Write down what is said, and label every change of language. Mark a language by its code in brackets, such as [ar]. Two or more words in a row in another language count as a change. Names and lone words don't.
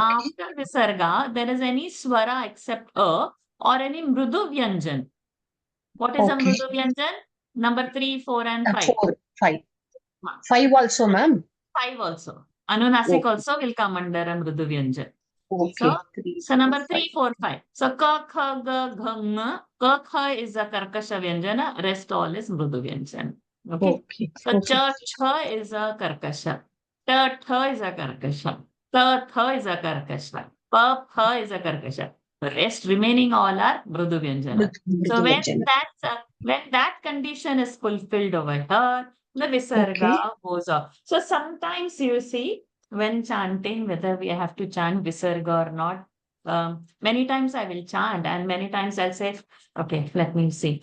[en] after Visarga, there is any swara except A or any [sa] मृदु व्यञ्जन. [en] What is a Okay. [sa] मृदु व्यञ्जन? [en] Number 3, 4 and 5. 4, 5. 5 also, ma'am. 5 also. Anunasik Okay. also will come under a [sa] मृदु व्यञ्जन. [en] Okay. So number 3, 4, 5. So [sa] क, ख, ग, घ, ङ. क, ख [en] is a [sa] कर्कश व्यञ्जन. [en] Rest all is [sa] मृदु व्यञ्जन. [en] Okay. Okay. So [sa] च, छ [en] is a karkasha. [sa] ट, ठ [en] is a karkasha. [sa] त, थ [en] is a karkasha. [sa] प, फ [en] is a karkasha. The rest remaining all are [sa] मृदु व्यञ्जन. [en] So when that condition is fulfilled over here, the visarga goes off. So sometimes you see when chanting, whether we have to chant visarga or not, many times I will chant and many times I'll say, okay, let me see.